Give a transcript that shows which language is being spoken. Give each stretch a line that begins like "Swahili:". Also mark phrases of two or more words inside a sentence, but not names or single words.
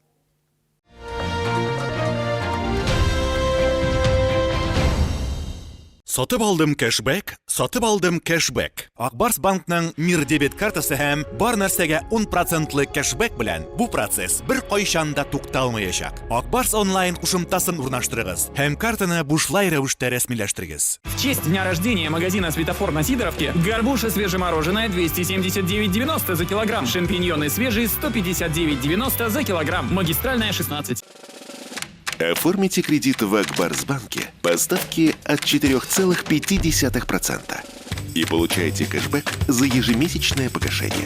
Tatar: Сатып алдым кэшбэк. Акбарс банкның Мир дебет картасы һәм бар нәрсәгә 10% кэшбэк белән бу процесс бер кайчан да тукталмаячак. Акбарс онлайн кушымтасын урнаштырыгыз һәм картаны бушлай рәвештә рәсмиләштерегез.
Russian: В честь дня рождения магазина «Светофор» на Сидоровке горбуша свежемороженое 279,90 за килограмм, шампиньоны свежие 159,90 за килограмм, магистральная 16. Оформите кредит в Акбарсбанке по ставке от 4,5% и получайте кэшбэк за ежемесячное погашение.